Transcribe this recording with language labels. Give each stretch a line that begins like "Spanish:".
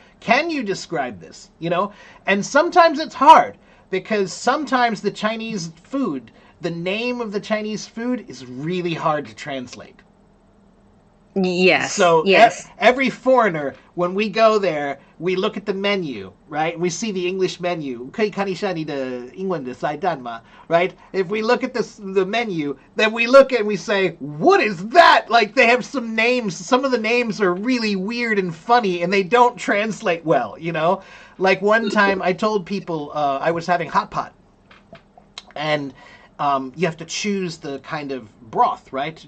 English: Can you describe this? You know? And sometimes it's hard because sometimes the Chinese food, the name of the Chinese food is really hard to translate. Yes. So yes. Every foreigner, when we go there, we look at the menu, right? We see the English menu.
Chinese: 可以看一下你的英文的菜单吗?
English: Right? If we look at the menu, then we look and we say, what is that? Like they have some names. Some of the names are really weird and funny and they don't translate well, you know? Like one time I told people I was having hot pot. And you have to choose the kind of broth, right?